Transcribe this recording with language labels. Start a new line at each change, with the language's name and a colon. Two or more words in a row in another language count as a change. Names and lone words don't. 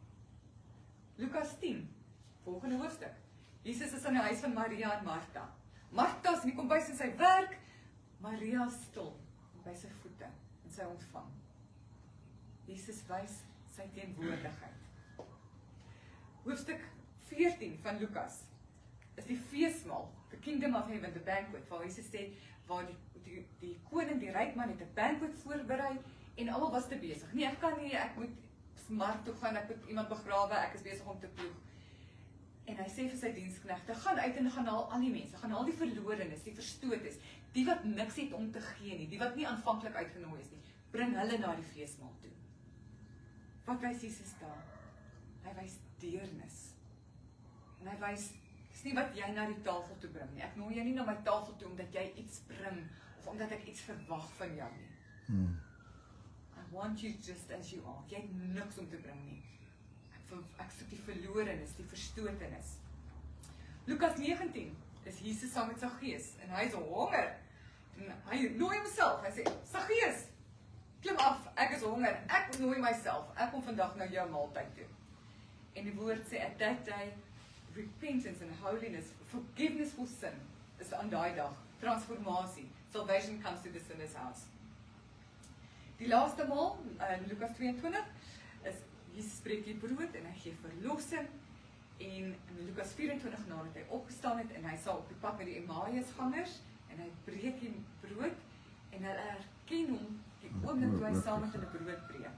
Afrikaans: Lukas 10, volgende hoofstuk. Jesus is aan die huis van Maria en Martha. Martha is in die kombuis in sy werk, Maria stil by sy voete en sy ontvang. Jesus wys sy teenwoordigheid. Hoofstuk 14 van Lukas is die feesmaal,
English: the kingdom of heaven, the banquet,
Afrikaans: waar Jesus sê, waar die koning, die ryk man het 'n banquet voorberei en almal was te besig. Nee, ek kan nie, ek moet mark toe gaan, ek moet iemand begrawe, ek is besig om te ploeg. En hy sê vir sy diensknegte, gaan uit en gaan haal al die mense, gaan haal die verlorenes, die verstootes, die wat niks het om te gee nie, die wat nie aanvanklik uitgenooi is nie, bring hulle na die feesmaal toe. Wat wys Jesus daar? Hy wys deernis. En hy wys, dis nie wat jy na die tafel toe bring nie. Ek nooi jou nie na my tafel toe omdat jy iets bring, of omdat ek iets verwag van jou nie.
English: I want you just as you are.
Afrikaans: Jy het niks om te bring nie. Ek soek die verlorenes, die verstotenis. Lukas 19 is Jesus saam met Saggeus, en hy is honger. En hy nooi homself, hy sê, Saggeus, klim af, ek is honger, ek nooi myself, ek kom vandag na jou maaltyd toe. En die woord sê,
English: at that day, repentance and holiness, forgiveness for sin,
Afrikaans: is aan daai dag, transformasie,
English: salvation comes to the sinner's house.
Afrikaans: Die laaste maal, in Lukas 22, is Jesus breek die brood en hy gee verlossing, en in Lukas 24 nadat hy opgestaan het, en hy sal op die pad met die Emmausgangers, en hy breek die brood, en hulle herken hom, die oomblik toe hy saam met hulle brood breek.